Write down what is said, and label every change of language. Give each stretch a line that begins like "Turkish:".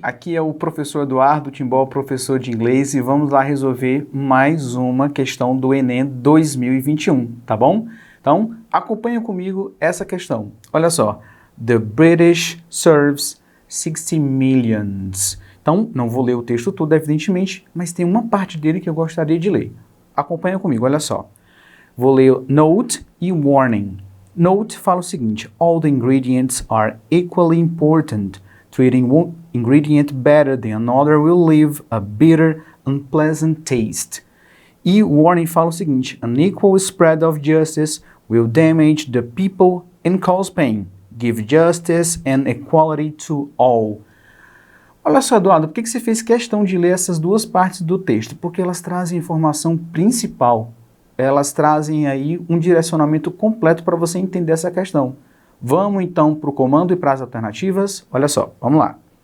Portuguese: Aqui é o professor Eduardo Timbó, professor de inglês, e vamos lá resolver mais uma questão do Enem 2021, tá bom? Então, acompanha comigo essa questão. Olha só.
English: The British serves 60 millions.
Portuguese: Então, não vou ler o texto todo, evidentemente, mas tem uma parte dele que eu gostaria de ler. Acompanha comigo, olha só. Vou ler note e warning. Note fala o seguinte:
English: all the ingredients are equally important. Treating one ingredient better than another will leave a bitter, unpleasant taste.
Portuguese: E warning fala o seguinte:
English: an equal spread of justice will damage the people and cause pain. Give justice and equality to all.
Portuguese: Olha só, Eduardo, por que você fez questão de ler essas duas partes do texto? Porque elas trazem informação principal. Elas trazem aí um direcionamento completo para você entender essa questão. Vamos então para o comando e para as alternativas? Olha só, vamos lá.